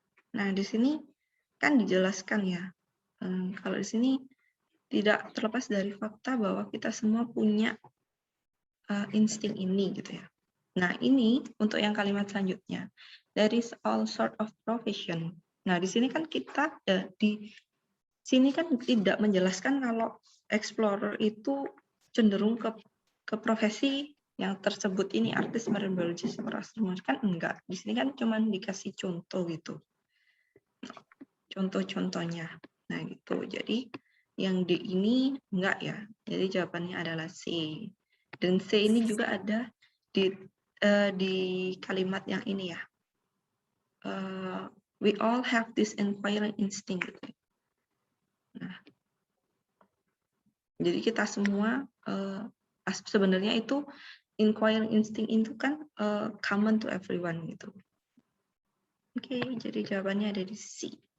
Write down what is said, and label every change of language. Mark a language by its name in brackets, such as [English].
[Indonesian] Nah, di sini kan dijelaskan ya, kalau di sini tidak terlepas dari fakta bahwa kita semua punya insting ini gitu ya. Nah, ini untuk yang kalimat selanjutnya. [English] There is all sort of profession. [Indonesian] Nah, di sini kan kita di sini kan tidak menjelaskan kalau explorer itu cenderung ke profesi yang tersebut ini, artis, marine biologist, astronomer, kan enggak. Di sini kan cuma dikasih contoh gitu. Contoh-contohnya. Nah, gitu. Jadi yang D ini enggak ya. Jadi jawabannya adalah C. Dan C ini juga ada di kalimat yang ini ya. [English] We all have this inquiring instinct. [Indonesian] Nah, jadi kita semua sebenarnya itu inquiring instinct itu kan [English] common to everyone [Indonesian] gitu. Oke, jadi jawabannya ada di C.